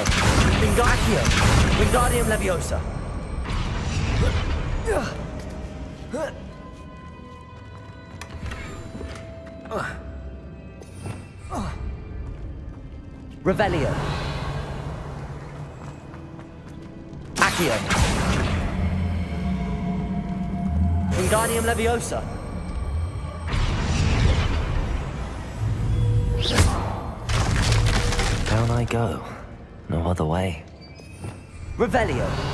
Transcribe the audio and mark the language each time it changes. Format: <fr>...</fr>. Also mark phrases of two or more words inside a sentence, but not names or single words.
<en>Wingardium Leviosa! Revelio! Accio! Wingardium Leviosa! Down I go. No other way. Revelio!</en>